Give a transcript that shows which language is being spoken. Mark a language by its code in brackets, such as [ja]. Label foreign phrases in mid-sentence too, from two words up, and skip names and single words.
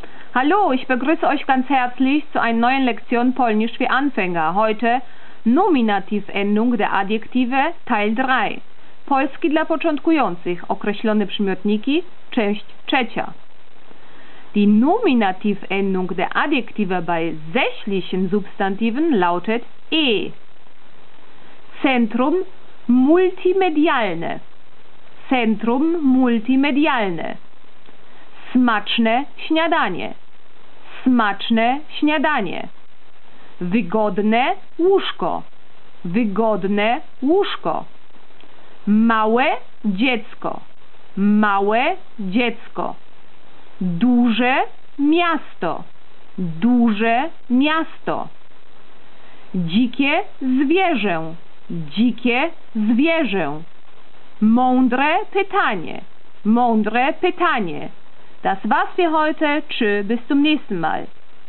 [de] Hallo, ich begrüße euch ganz herzlich zu einer neuen Lektion Polnisch für Anfänger. Heute Nominativendung der Adjektive, Teil 3. [pl] Polski dla początkujących. Określone przymiotniki, część trzecia. [de] Die Nominativendung der Adjektive bei sächlichen Substantiven lautet e. [pl] Centrum multimedialne. Centrum multimedialne. Smaczne śniadanie. Smaczne śniadanie. Wygodne łóżko. Wygodne łóżko. Małe dziecko. Małe dziecko. Duże miasto. Duże miasto. Dzikie zwierzę. Dzikie zwierzę. Mądre pytanie. Mądre pytanie. [de] Das war's für heute. Tschö, bis zum nächsten Mal.